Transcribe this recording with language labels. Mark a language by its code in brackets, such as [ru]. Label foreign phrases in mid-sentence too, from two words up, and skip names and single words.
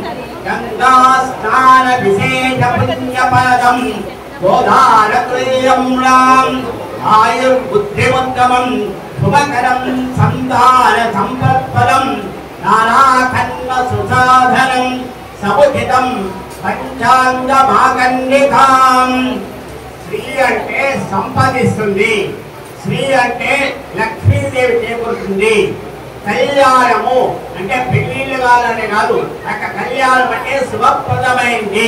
[sa] गङ्गास्नानविशेषपुण्यपदं गोदानतुल्यं राम आयुर्बुद्धिमुत्तमं शुभकरं सन्तानसम्पत्पदं नानाखण्डसुसाधनं समुचितं పంచాంగమాగన్నికాం. [te] శ్రీ అంటే సంపాదిస్తుంది, శ్రీ అంటే లక్ష్మీదేవి చేకూరుతుంది. కళ్యాణము అంటే పెళ్లిళ్ళు కావాలని కాదు, అక్కడ కళ్యాణం అంటే శుభప్రదమైంది.